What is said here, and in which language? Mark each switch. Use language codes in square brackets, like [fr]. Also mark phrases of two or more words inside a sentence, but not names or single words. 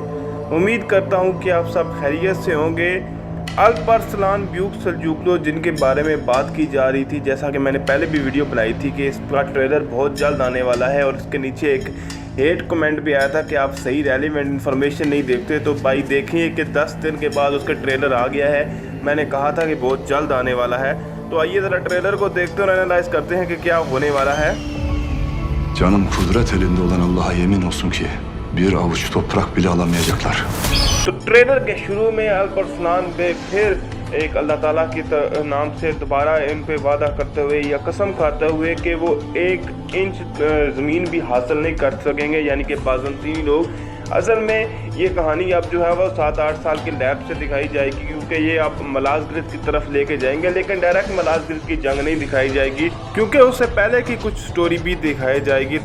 [hi] उम्मीद करता हूं कि आप सब खैरियत से होंगे। अल्परसलान ड्यूक सेल्जुकलू जिनके बारे में बात की जा रही थी, जैसा कि मैंने पहले भी वीडियो बनाई थी कि इसका ट्रेलर बहुत जल्द आने वाला है और इसके नीचे एक [en] hate comment [hi] भी आया था कि आप सही [en] relevant information [hi] नहीं देखते। तो भाई देखिए कि 10 दिन के बाद उसका ट्रेलर आ गया है। मैंने कहा था कि बहुत जल्द आने वाला है, तो आइए ज़रा ट्रेलर को देखते और एनालाइज करते हैं कि क्या होने वाला है। [tr] Canım kudret elinde olan Allah'a yemin olsun ki bir avuç toprak bile alamayacaklar. [hi] तो ट्रेलर के शुरू में अल्परसलान बे फिर एक अल्लाह ताला के नाम से दोबारा इन पे वादा करते हुए या कसम खाते हुए कि वो 1 इंच ज़मीन भी हासिल नहीं कर सकेंगे, यानी कि बाज़ंतीनी लोग। असल में ये कहानी अब जो है वो 7-8 साल के लैब से दिखाई जाएगी, क्योंकि ये आप मलाज़गिरत की तरफ लेके जाएंगे, लेकिन डायरेक्ट मलाज़गिरत की जंग नहीं दिखाई जाएगी, क्योंकि उससे पहले की कुछ स्टोरी भी दिखाई जाएगी।